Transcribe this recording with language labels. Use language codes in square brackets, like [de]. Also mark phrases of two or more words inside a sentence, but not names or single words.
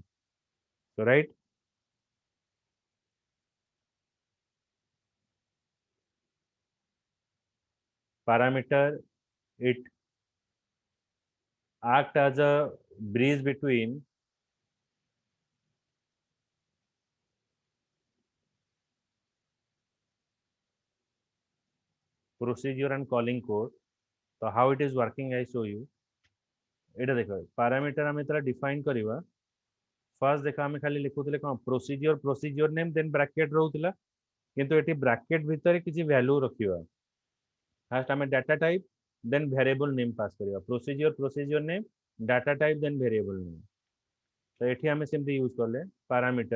[en] So right, parameter, it act as a bridge between procedure and calling code. So how it is working, I show you. [or] ଏଇଟା ଦେଖ parameter ଆମେ ଯେତେବେଳେ define କରିବା, first ଦେଖ ଆମେ ଖାଲି ଲେଖୁଥିଲେ କ'ଣ [en] procedure name then bracket [or] ରହୁଥିଲା, କିନ୍ତୁ ଏଠି bracket ଭିତରେ କିଛି value ରଖିବା। [en] first ଆମେ data type then variable name pass କରିବା, procedure name, data type then variable name। [or] ତ ଏଠି ଆମେ ସେମିତି ୟୁଜ କଲେ parameter।